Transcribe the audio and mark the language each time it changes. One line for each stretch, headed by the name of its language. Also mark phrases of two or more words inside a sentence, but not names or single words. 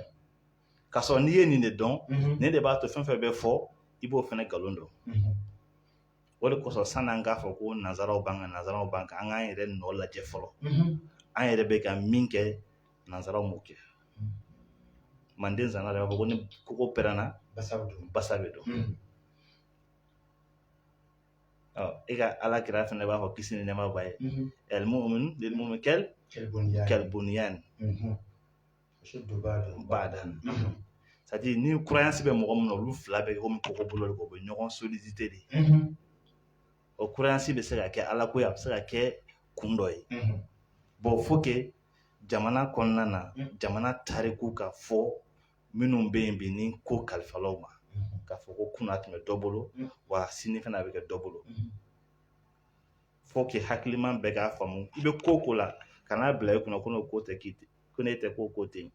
Bambara: k'a sɔrɔ n'i ye nin de dɔn ne de b'a to fɛn fɛn bɛ fɔ i b'o fana nkalon dɔn o de kosɔn san'an k'a fɔ ko nanzaraw b'an kan an k'an yɛrɛ nɔ lajɛ fɔlɔ an yɛrɛ bɛ ka min kɛ nanzaraw m'o kɛ Manden zana de b'a fɔ ko ni koko pɛrɛnna basa bɛ don e ka ala kira fana b'a fɔ kisi ni nɛɛma b'a ye
Arabic: المؤمن للمؤمن كالبنيان بعضا
Bambara: c'est-à-dire ni croyance bɛ mɔgɔ min na olu fila bɛ komi kɔgɔ bolo de o bɛ ɲɔgɔn solliciter de o croyance bɛ se ka kɛ ala ko ye a bɛ se ka kɛ kun dɔ ye
French: bon faut que
Bambara: jamana kɔnɔna na jamana tariku ka fɔ minnu bɛ yen bi ni ko kalifalaw ma k'a fɔ ko kunna tun bɛ dɔ bolo wa sini fana a bɛ kɛ dɔ bolo
French: faut que
Bambara: hakiliman bɛɛ k'a faamu i bɛ ko la kana bila i kunna ko n'o ko tɛ k'i tɛ ko n'e tɛ ko tɛ yen